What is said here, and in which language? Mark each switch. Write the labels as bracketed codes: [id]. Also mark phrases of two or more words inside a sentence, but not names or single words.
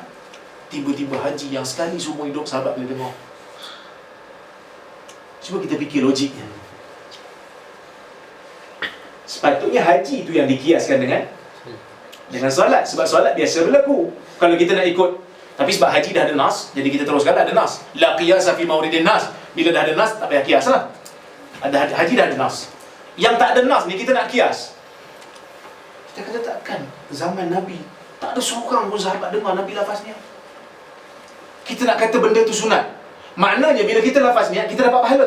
[ms] Tiba-tiba haji yang sekali semua hidup sahabat boleh dengar. Cuba kita fikir logiknya. Sepatutnya haji itu yang dikiaskan dengan solat. Sebab solat biasa berlaku kalau kita nak ikut. Tapi sebab haji dah ada nas, jadi kita teruskan ada nas. [ar] لا قياس في مورد النص. [ms] Bila dah ada nas, tak payah kias lah. Ada haji dah ada nas. Yang tak ada nas ni kita nak kias. Kita kata takkan zaman Nabi tak ada seorang pun sahabat dengar Nabi lafaz niat. Kita nak kata benda tu sunat. Maknanya bila kita lafaz niat, kita dapat pahala.